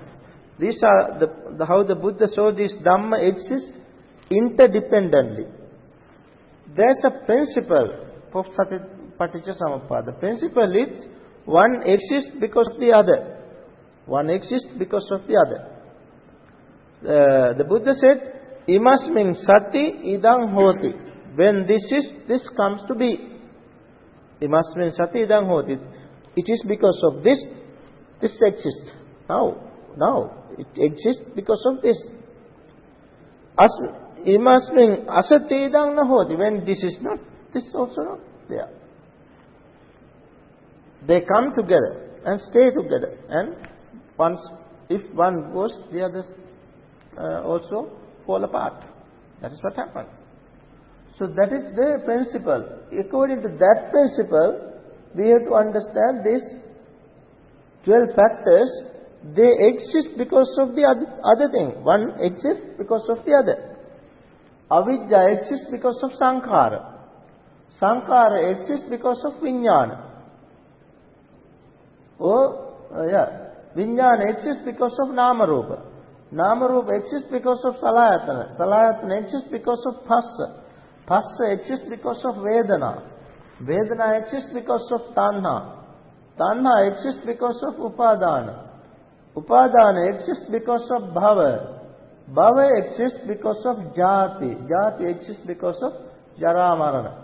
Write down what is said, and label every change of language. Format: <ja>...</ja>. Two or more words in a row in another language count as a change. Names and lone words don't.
<en>These are how the Buddha showed this Dhamma exists interdependently. there's a principle of Paticcasamuppada. The principle is one exists because of the other. One exists because of the other. The Buddha said,</en> <pi>Imasmin sati idang hoti.</pi> <en>When this comes to be.</en> <pi>Imasmin sati idang hoti.</pi> <en>It is because of this exists. Now, it exists because of this.</en> <pi>Imasmin asati idang nahoti.</pi> <en>When this is not, this is also not there. They come together and stay together. And if one goes, the others also fall apart. That is what happened. So that is the principle. According to that principle, we have to understand these 12 factors. They exist because of the other thing. One exists because of the other. Avidya exists because of sankhara. Sankhara exists because of vijnana. Vijnana exists because of nama-rupa. Nama-rupa exists because of salayatana. Salayatana exists because of phassa. Phassa exists because of vedana. Vedana exists because of tanha. Tanha exists because of upadana. Upadana exists because of bhava. Bhava exists because of jati. Jati exists because of</en> <pi>jara marana.</pi>